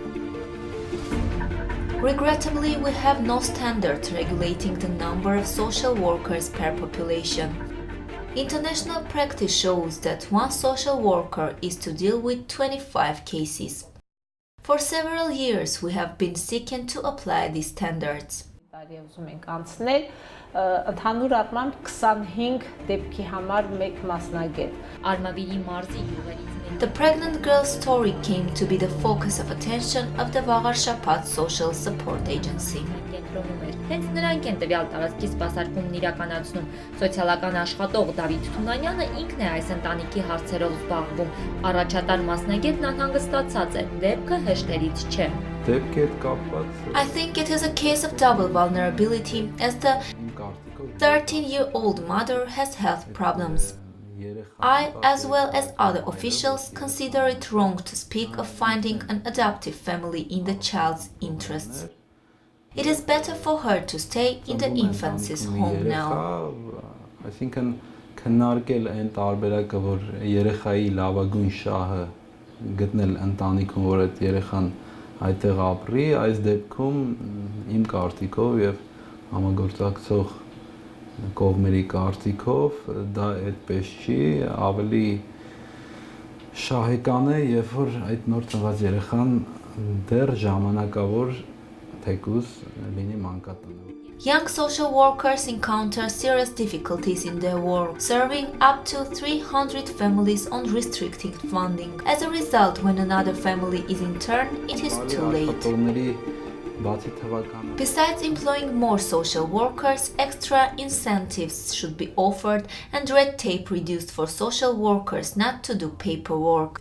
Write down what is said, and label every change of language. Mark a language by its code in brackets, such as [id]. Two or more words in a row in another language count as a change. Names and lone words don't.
[en] Regrettably, we have no standard regulating the number of social workers per population. International practice shows that one social worker is to deal with 25 cases. For several years, we have been seeking to apply these standards. [hy] Ընդհանուր առմամբ 25 դեպքի համար մեկ մասնագետ։ Armaviri մարզի յուղերից [en] The pregnant girl's story came to be the focus of attention of the Vagar Social Support Agency. [hy] կենտրոնում էր։ Հենց նրանք են տվյալ տարածքի սպասարկումն իրականացնում։ Սոցիալական աշխատող Դավիթ Թունանյանը ինքն է այս ընտանիքի հարցերով զբաղվում։ Առաջատար մասնագետն անհանգստացած է։ Դեպքը հեշտերից չէ։ [en] I think it is a case of double vulnerability as the 13-year-old mother has health problems. I, as well as other officials, consider it wrong to speak of finding an adoptive family in the child's interests. It is better for her to stay in the infancy's home now. [hy] Քննարկել այն տարբերակը, որ երեխայի լավագույն շահը գտնել ընտանիքում, որ այդ երեխան այդտեղ ապրի, այս դեպքում իմ կարծիքով եւ համագործակցող կողմերի կարծիքով դա այդպես չի, ավելի շահեկան է, երբ որ այդ նոր ծնված երեխան դեռ ժամանակավոր թեկուզ լինի մանկատանը։ [en] Young social workers encounter serious difficulties in their work, serving up to 300 families on restricted funding. As a result, when another family is in turn, it is too late. Besides employing more social workers, extra incentives should be offered and red tape reduced for social workers not to do paperwork.